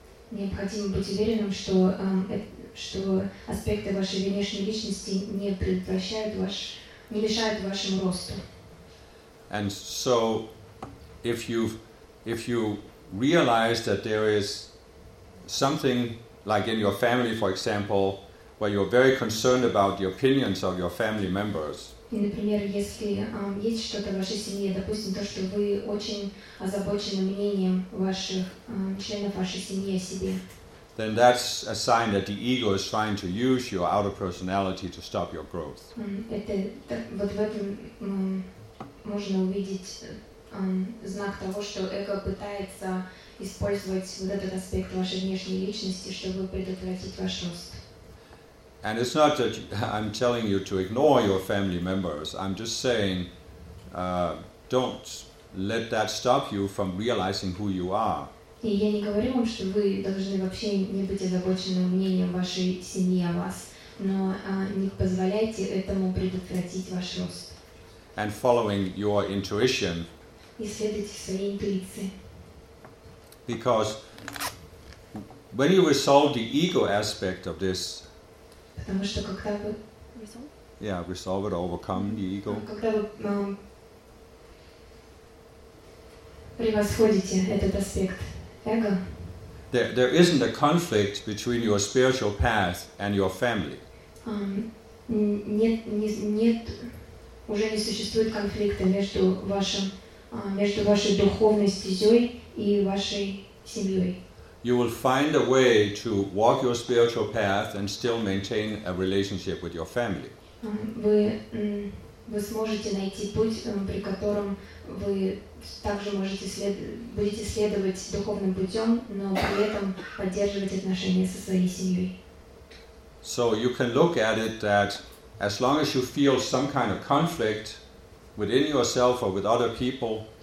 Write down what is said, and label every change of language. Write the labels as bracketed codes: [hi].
[ru] Необходимо быть уверенным, что аспекты вашей внешней личности не предотвращают не мешают вашему росту. [en] And so, if you realize that there is something like in your family, for example, where you're very concerned about the opinions of your family members. [ru] И, например, если есть что-то в вашей семье, допустим, то, что вы очень озабочены мнением ваших членов вашей семьи о себе, [en] then that's a sign that the ego is trying to use your outer personality to stop your growth. [ru] Вот в этом можно увидеть знак того, что эго пытается использовать вот этот аспект вашей внешней личности, чтобы предотвратить ваш рост. [en] And it's not that I'm telling you to ignore your family members. I'm just saying, don't let that stop you from realizing who you are. [ru] И я не говорю вам, что вы должны вообще не быть озабочены мнением вашей семьи о вас, но не позволяйте этому предотвратить ваш рост. [en] And following your intuition. [ru] И следуйте своей интуиции. [en] Because when you resolve the ego aspect of this. [ru] Потому что когда вы [en] resolve. Yeah, resolve it, overcome the ego. [ru] Когда вы превосходите этот аспект. [en] There isn't a conflict between your spiritual path and your family. [ru] Нет, уже не существует конфликта между вашим между вашей духовной стезей и вашей семьей. [en] You will find a way to walk your spiritual path and still maintain a relationship with your family. [ru] Вы сможете найти путь, при котором вы также можете будете следовать духовным путем, но при этом поддерживать отношения со своей семьей. [en] So you can look at it that as long as you feel some kind of conflict within yourself or with other people.